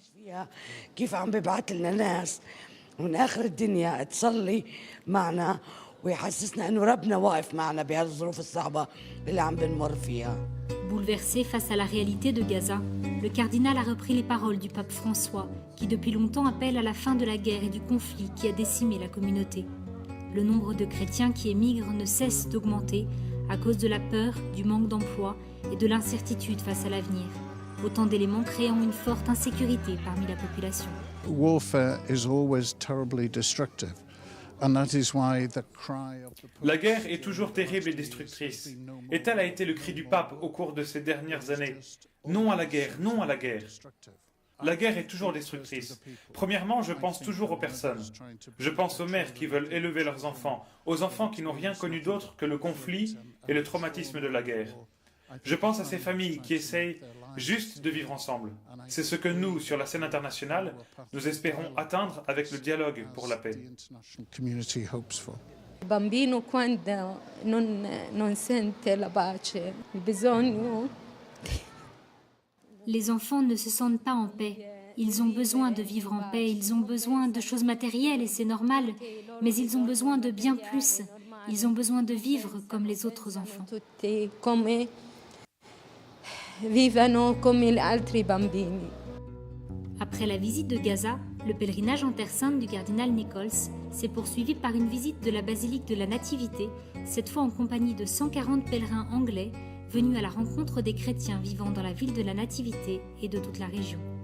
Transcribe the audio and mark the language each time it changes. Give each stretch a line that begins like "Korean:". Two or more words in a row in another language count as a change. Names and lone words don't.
French: Bouleversé face à la réalité de Gaza, le cardinal a repris les paroles du pape François, qui depuis longtemps appelle à la fin de la guerre et du conflit qui a décimé la communauté. Le nombre de chrétiens qui émigrent ne cesse d'augmenter à cause de la peur, du manque d'emploi et de l'incertitude face à l'avenir. Autant d'éléments créant une forte insécurité parmi la population.
English: Warfare is always terribly destructive.
French: La guerre est toujours terrible et destructrice. Et tel a été le cri du pape au cours de ces dernières années. Non à la guerre, non à la guerre. La guerre est toujours destructrice. Premièrement, je pense toujours aux personnes. Je pense aux mères qui veulent élever leurs enfants, aux enfants qui n'ont rien connu d'autre que le conflit et le traumatisme de la guerre. Je pense à ces familles qui essayent juste de vivre ensemble. C'est ce que nous, sur la scène internationale, nous espérons atteindre avec le dialogue pour la paix.
Italian: Bambino quando non sente la pace, il bisogno.
French: Les enfants ne se sentent pas en paix. Ils ont besoin de vivre en paix, ils ont besoin de choses matérielles et c'est normal, mais ils ont besoin de bien plus. Ils ont besoin de vivre comme les autres enfants.
Italian: Vivano come gli altri bambini.
French: Après la visite de Gaza, le pèlerinage en Terre Sainte du cardinal Nichols s'est poursuivi par une visite de la basilique de la Nativité, cette fois en compagnie de 140 pèlerins anglais venus à la rencontre des chrétiens vivant dans la ville de la Nativité et de toute la région.